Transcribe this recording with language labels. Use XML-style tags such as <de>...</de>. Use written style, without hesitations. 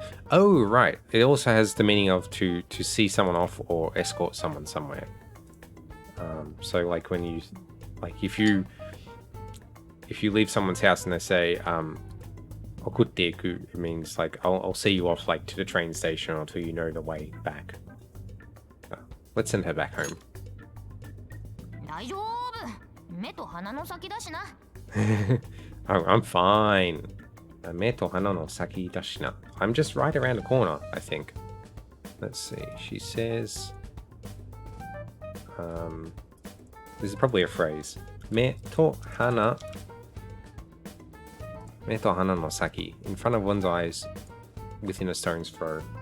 <en>Oh, right. It also has the meaning of to see someone off or escort someone somewhere. So like when you, like if you leave someone's house and they say okutte iku, it means like I'll see you off like to the train station until you know the way back. Let's send her back home.</en> <ja>大丈夫。目と鼻の先だしな。</ja> <en>Oh, I'm fine.</en> <ja>目と鼻の先だしな.</ja> <en>I'm just right around the corner, I think. Let's see. She says, this is probably a phrase.</en> <ja>目と鼻no saki.</ja> <en>In front of one's eyes, within a stone's throw.</en>